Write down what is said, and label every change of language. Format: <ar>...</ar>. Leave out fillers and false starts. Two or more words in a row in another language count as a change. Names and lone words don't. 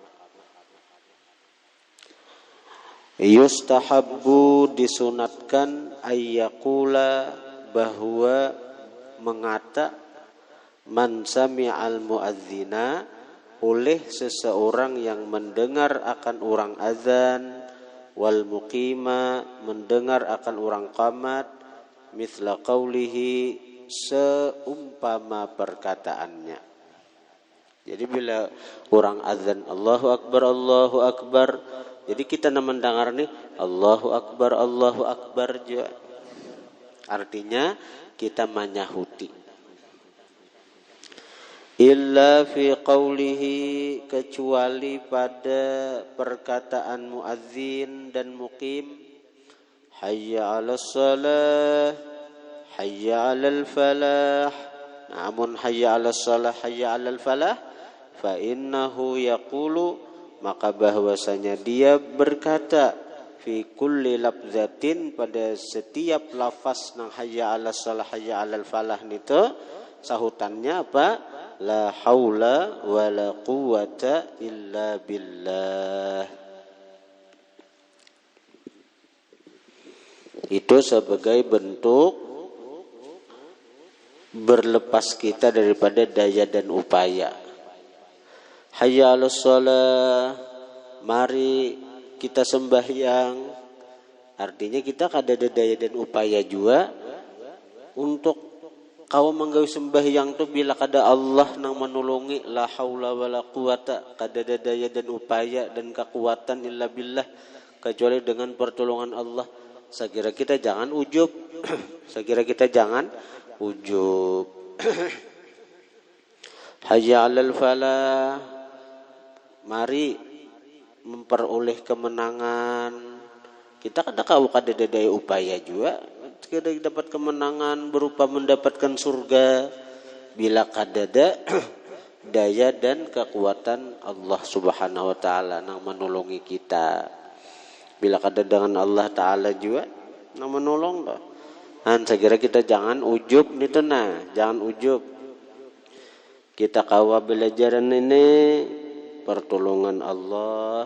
<id>Yustahabbu disunatkan ayyakula bahwa mengata</id> <ar>من سمع المؤذن</ar> <id>oleh seseorang yang mendengar akan orang azan</id> <ar>والمقيم</ar> <id>mendengar akan orang qamat</id> <ar>مثل قوله</ar> <id>seumpama perkataannya. Jadi bila orang azan</id> <ar>الله أكبر,</ar> <id>jadi kita mendengar nih</id> <ar>الله أكبر</ar> <id>juga. Artinya kita menyahuti.</id> <ar>إلا في قوله,</ar> <id>kecuali pada perkataan muadzin dan muqim,</id> <ar>حي على الصلاة، حي على الفلاح. Namun حي على الصلاة، حي على الفلاح، فإنه يقول,</ar> <bjn>maka bahwasanya dia berkata</bjn> <ar>في كل لفظة,</ar> <bjn>pada setiap lafaz nang</bjn> <ar>حي على الصلاة، حي على الفلاح</ar> <bjn>itu sahutannya apa?</bjn> <ar>لا حول ولا قوة إلا بالله.</ar> <id>Itu sebagai bentuk berlepas kita daripada daya dan upaya.</id> <ar>حي على الصلاة,</ar> <id>mari kita sembahyang.</id> <bjn>Artinya kita kada ada daya dan upaya juga untuk kau menggawe sembahyang tu bila kada Allah nang menolongi,</bjn> <ar>لا حول ولا قوة,</ar> <bjn>kada ada daya dan upaya dan kekuatan</bjn> <ar>إلا بالله,</ar> <bjn>kecuali dengan pertolongan Allah.</bjn> <id>Sekira kita jangan ujub.</id> <ar>حي على الفلاح,</ar> <id>mari memperoleh kemenangan.</id> <bjn>Kita kada ada daya upaya juga kita dapat kemenangan berupa mendapatkan surga bila kadada daya dan kekuatan Allah</bjn> <ar>سبحانه وتعالى</ar> <bjn>nang menolongi kita. Bila kada dengan Allah taala juga nang menolong dah.</bjn> <id>Saya kira kita jangan ujub nih jangan ujub.</id> <bjn>Kita kawa belajaran ini pertolongan Allah.</bjn>